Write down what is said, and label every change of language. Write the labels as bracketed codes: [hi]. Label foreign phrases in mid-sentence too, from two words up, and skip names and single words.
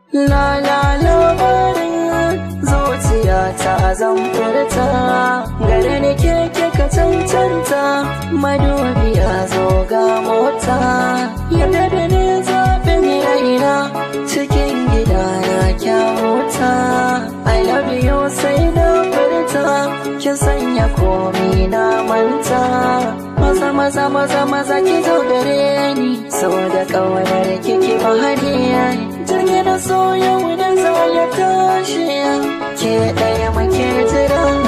[ha] La la labarin zuciya ta zan furta, gare ni ke kika cancanta, madubi a zo ga mota. Yarda da ni zaɓin raina, cikin gida na kya huta. [en] I love you [ha] sai na furta, kin sanya komi na manta. Maza, maza, maza, maza ki zo gare ni, so da ƙaunar ki ki ba hadiya. Jirgi na so yau da za ya tashi, ke ɗaya muke jira.